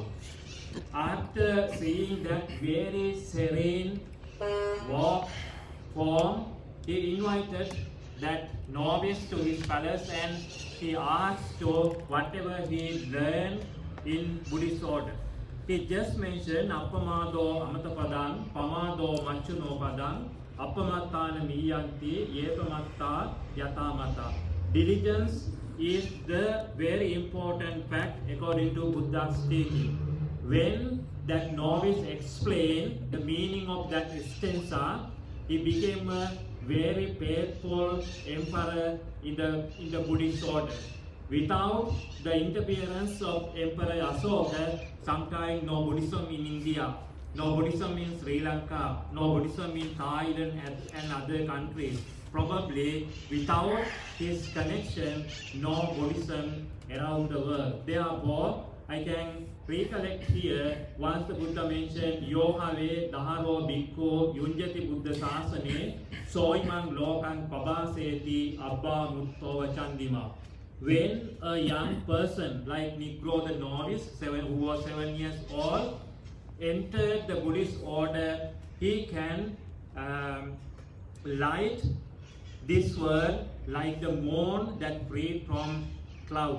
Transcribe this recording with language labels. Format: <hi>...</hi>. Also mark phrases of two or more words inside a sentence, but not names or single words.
<en>After seeing that very serene walk form, he invited that novice to his palace and he asked to whatever he learned in Buddhist order. He just mentioned</en> <pi>Appamado Amatapadang, Pamado Machuno Padang, Appamattana Miyanti, Yepamatta Yatamata.</pi> <en>Diligence is the very important fact according to Buddha's teaching. When that novice explained the meaning of that stanza, he became a very faithful emperor in the Buddhist order. Without the interference of Emperor Asoka, sometimes no Buddhism in India, no Buddhism in Sri Lanka, no Buddhism in Thailand and other countries. Probably without his connection, no Buddhism around the world. Therefore, I can recollect here once the Buddha mentioned</en> <pi>Yohave Daharo Bhikkhu Yunjati Buddha Sasane Soimang Lokan Pabaseti Abba Muttova Chandima.</pi> <en>When a young person like Nigro the novice, who was 7 years old, entered the Buddhist order, he can light this world like the moon that breathes from cloud.</en>